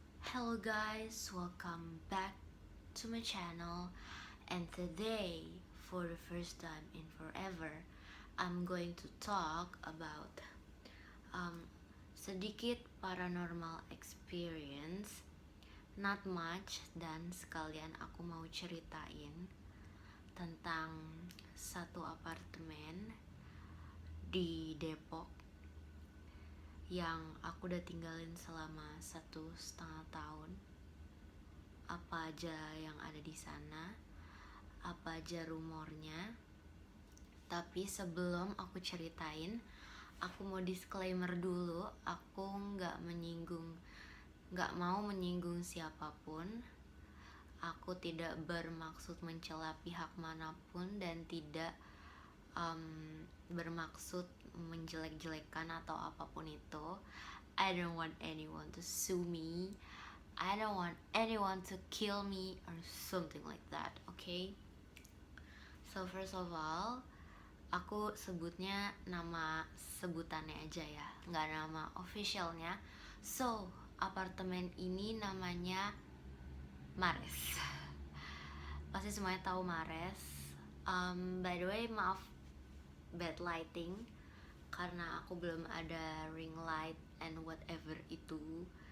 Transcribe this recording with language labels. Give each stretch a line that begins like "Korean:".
English: Hello guys, welcome back to my channel, and today, for the first time in forever, I'm going to talk about um,
Indonesian: sedikit
English: paranormal experience. Not much,
Indonesian: dan sekalian aku mau ceritain tentang satu apartemen di Depok yang aku udah tinggalin selama 1,5 tahun. Apa aja yang ada di sana, apa aja rumornya. Tapi sebelum aku ceritain, aku mau disclaimer dulu, aku nggak mau menyinggung siapapun. Aku tidak bermaksud mencela pihak manapun dan tidak bermaksud menjelek-jelekan atau apapun itu.
English: I don't want anyone to sue me. I don't want anyone to kill me or something like that, okay? So first of all,
Indonesian: aku sebutnya nama sebutannya aja ya, nggak nama officialnya. So, apartemen ini namanya Mares. Pasti semuanya tahu Mares.
English: By the way,
Indonesian: maaf
English: bad lighting
Indonesian: karena aku belum ada
English: ring light and whatever
Indonesian: itu.